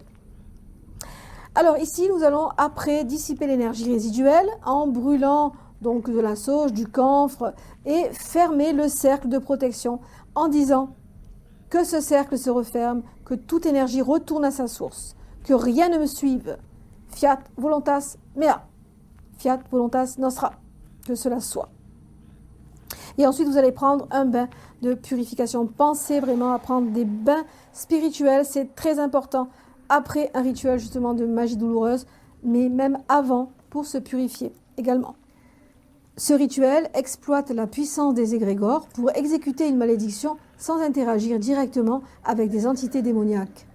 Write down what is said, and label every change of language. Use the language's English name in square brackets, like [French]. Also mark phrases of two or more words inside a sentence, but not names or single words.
[French] Alors ici, nous allons après dissiper l'énergie résiduelle en brûlant donc de la sauge, du camphre et fermer le cercle de protection en disant que ce cercle se referme, que toute énergie retourne à sa source, que rien ne me suive. [Latin] Fiat voluntas mea, fiat voluntas nostra, [French] que cela soit. Et ensuite, vous allez prendre un bain de purification. Pensez vraiment à prendre des bains spirituels, c'est très important après un rituel justement de magie douloureuse, mais même avant pour se purifier également. Ce rituel exploite la puissance des égrégores pour exécuter une malédiction sans interagir directement avec des entités démoniaques.